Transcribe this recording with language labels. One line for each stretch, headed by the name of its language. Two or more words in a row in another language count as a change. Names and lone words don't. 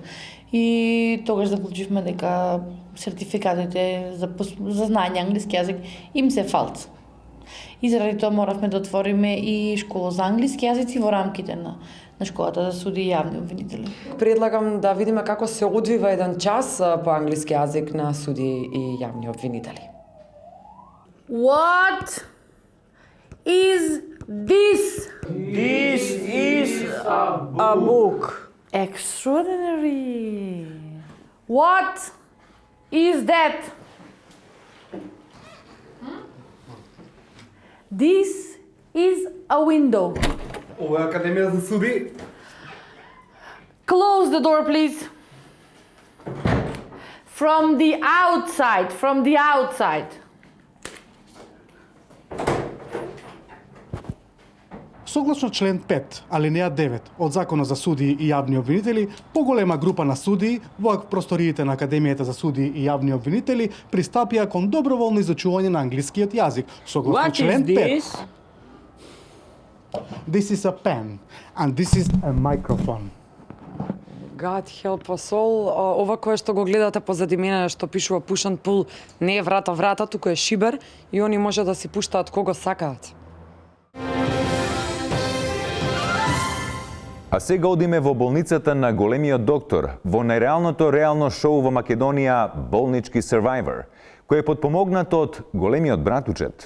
Macedonian: И тогаш заклучивме дека сертификатите за знаење англиски јазик им се фалц. И заради тоа моравме да отвориме и школа за англиски јазици во рамките на школата за суди и јавни обвинители. Предлагам да видиме како се одвива еден час по англиски јазик на суди и јавни обвинители.
English: What is this? This is a book. Extraordinary. What is that? This is a window.
Macedonian: Ова е Академија за суди.
English: Close the door, please. From the outside, from the outside.
Macedonian: Согласно член 5, алинеја 9 од Законот за суди и јавни обвинители, поголема група на судии во просториите на Академијата за суди и јавни обвинители пристапија кон доброволно изучување на англискиот јазик. Согласно член 5.
English: This is a pen and this is a microphone. God help us all.
Macedonian: Ова кое што го гледате позади мене што пишува
English: push and pull
Macedonian: не е врата, туку е шибер и они може да си пуштаат кого сакаат. А сега одиме во болницата на големиот доктор, во најреалното реално шоу во Македонија Болнички Survivor, кој е подпомогнато од големиот братучет.